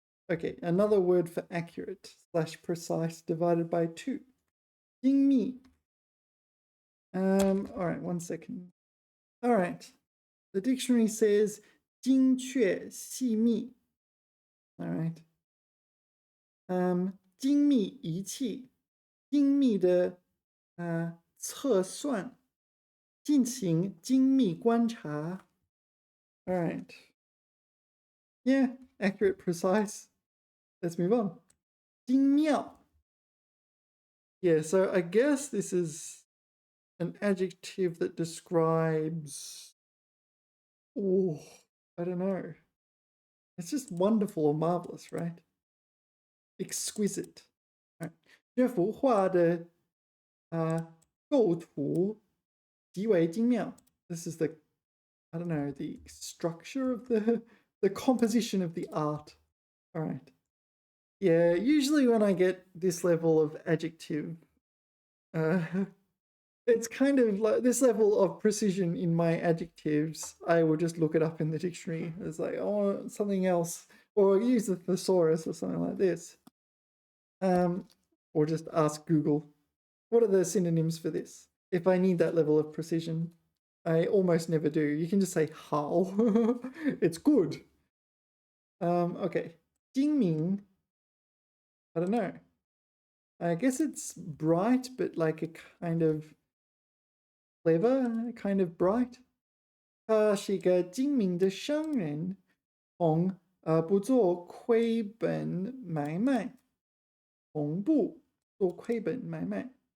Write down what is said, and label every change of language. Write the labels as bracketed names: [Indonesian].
[English] Okay, another word for accurate / precise divided by 2. 精密.All right, 1 second. All right. The dictionary says [Chinese] 精确细密. [English] All right. [Chinese] 精密仪器, 精密的测算, 进行精密观察. [English] All right. Yeah, accurate, precise. Let's move on. 精妙. Yeah, so I guess this is an adjective that describes, I don't know. It's just wonderful or marvelous, right? Exquisite. Right. [Chinese] 这幅画的构图极为精妙. [English] This is the, I don't know, the structure of the composition of the art. All right. Yeah, usually when I get this level of adjective, it's kind of like this level of precision in my adjectives. I will just look it up in the dictionary. It's like, oh, something else, or use the thesaurus or something like this. Or just ask Google, what are the synonyms for this? If I need that level of precision, I almost never do. You can just say how. It's good. Okay. 精明.I don't know. I guess it's bright, but like a kind of clever, kind of bright. [Chinese] 他是一个精明的商人，不做亏本买卖，从不做亏本买卖。